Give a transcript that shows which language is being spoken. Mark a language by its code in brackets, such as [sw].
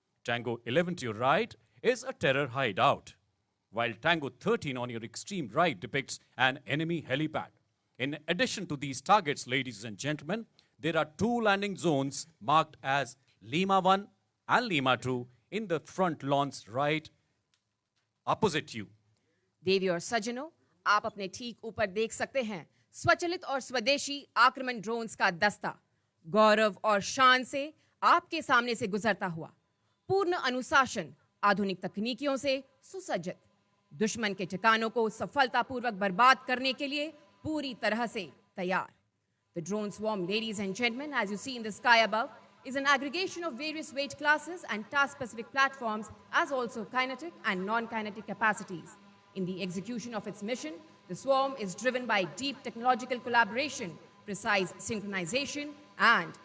[en] Tango 11 to your right is a terror hideout, while Tango 13 on your extreme right depicts an enemy helipad. In addition to these targets, ladies and gentlemen, there are two landing zones marked as Lima 1 and Lima 2 in the front lawns right opposite you. [hi] देवी और सज्जनों, आप अपने ठीक ऊपर देख सकते हैं स्वचालित और स्वदेशी आक्रमण ड्रोन्स का दस्ता गौरव और शान से आपके सामने से गुजरता हुआ, पूर्ण अनुशासन, आधुनिक तकनीकियों से सुसज्जित, दुश्मन के ठिकानों को सफलतापूर्वक बर्बाद करने के लिए पूरी तरह से तैयार. [en] The drone swarm, ladies and gentlemen, as you see in the sky above, is an aggregation of various weight classes and task-specific platforms, as also kinetic and non-kinetic capacities. In the execution of its mission, the swarm is driven by deep technological collaboration, precise synchronization, and